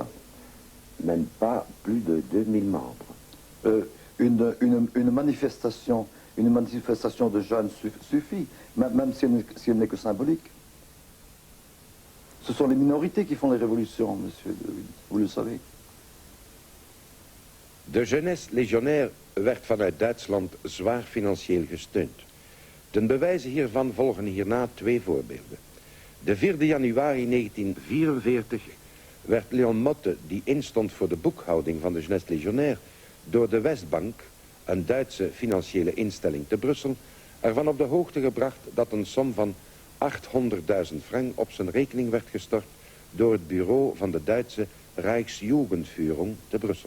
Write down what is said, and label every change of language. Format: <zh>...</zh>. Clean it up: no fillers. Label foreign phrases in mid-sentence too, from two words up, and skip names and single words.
<fr>Même pas plus de 2000 membres. Une manifestation de jeunes suffit, même si elle n'est que symbolique. Ce sont les minorités qui font les révolutions, monsieur, vous le savez.</fr> <nl>De jeunesse legionair werd vanuit Duitsland zwaar financieel gesteund. Ten bewijze hiervan volgen hierna twee voorbeelden. De 4 januari 1944 werd Leon Motte, die instond voor de boekhouding van de jeunesse legionnaire, door de Westbank, een Duitse financiële instelling te Brussel, ervan op de hoogte gebracht dat een som van 800.000 frank op zijn rekening werd gestort door het bureau van de Duitse Rijksjugendführung te Brussel.</nl>